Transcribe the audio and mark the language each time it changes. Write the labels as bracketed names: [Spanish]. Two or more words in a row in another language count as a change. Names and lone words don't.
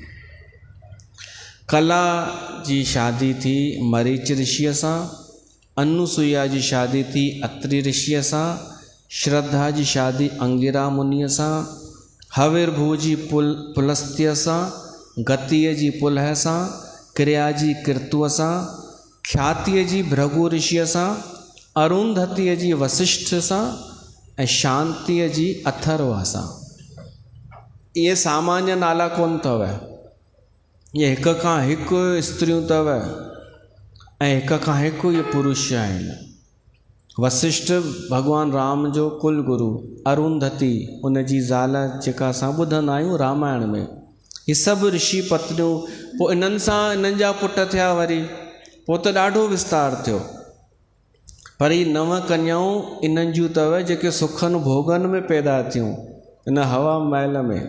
[Sindhi] कला जी शादी थी मरीच ऋषिअ सां, अनुसुईया जी शादी थी अत्रि ऋषिअ सां, श्रद्धा जी शादी अंगिरा मुनीअ सां, हविर्भू जी पुलस्त्य सां, गतिअ जी पुलह सां, क्रिया जी कृतुअ सां, ख्यातिअ जी भृगु ऋषिअ सां, अरुंधतीअ जी वसिष्ठ सां ऐं शांतिअ जी अथर्वा सां। इहे सामान्य नाला कोन अथव, इहे हिक खां हिकु स्त्रियूं अथव ऐं हिक खां हिकु इहे पुरुष आहिनि। वसिष्ठ भगवान राम जो कुल गुरु, अरुंधती उन जी ज़ाल जेका असां ॿुधंदा आहियूं रामायण में। इहे सभु ऋषि पत्नियूं, पोइ इन्हनि सां इन्हनि जा पुट थिया वरी, पोइ त ॾाढो विस्तार थियो। पर ही 9 कन्याऊं इन्हनि जूं अथव जेके सुखनि भोगनि में पैदा थियूं इन हवा महल में।